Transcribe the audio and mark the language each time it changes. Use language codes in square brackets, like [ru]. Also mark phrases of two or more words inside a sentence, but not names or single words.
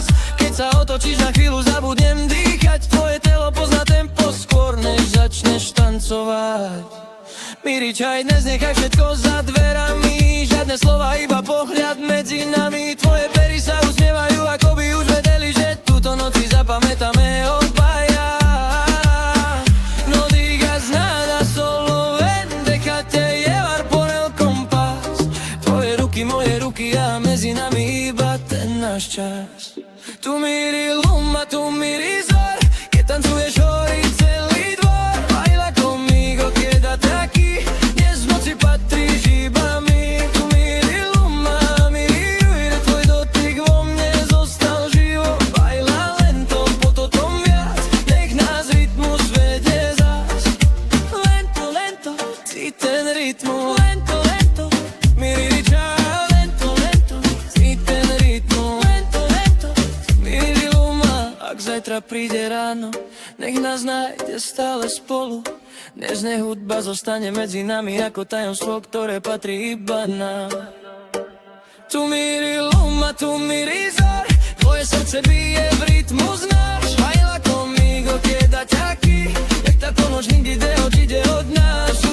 [sk] Keď sa otočíš, na chvíľu zabudnem dýchať. Tvoje telo pozná tempo skôr, než začneš tancovať. [rom] Míri čaj, [sk] dnes nechaj všetko za dverami. Žiadne slova, iba pohľad medzi nami. Tvoje pery sa usmievajú, ako by už vedeli, že túto noc si zapamätáme obaja. [es] No digas nada, solo ven, déjate llevar por el compás. [sk] Tvoje ruky, moje ruky a medzi nami iba ten náš čas. [rom] Tu míri luma, tu míri zor, [sk] keď tancuješ horí celý dvor. [es] Baila conmigo, quédate aquí, [sk] dnes v noci patríš iba mi. [rom] Tu míri luma, míri ruide, [sk] tvoj dotyk vo mne zostal živo. [es] Baila lento, [sk] potom viac, nech nás rytmus vedie zas. [es] Lento, lento, [sk] si ten rytmus. [es] Lento, lento, [rom] míri čaj. [es] Lento, lento, [sk] si ten rytmus. [es] Lento, lento, [rom] míri luma. [sk] Ak zajtra príde ráno, nech nás nájde stále spolu. Dnes nech hudba zostane medzi nami ako tajomstvo, ktoré patrí iba nám. [rom] Tu míri luma, tu míri zor, [sk] tvoje srdce bije v rytmus náš. [es] Baila conmigo, quédate aquí, [sk] nech táto noč nikdy ide od nás.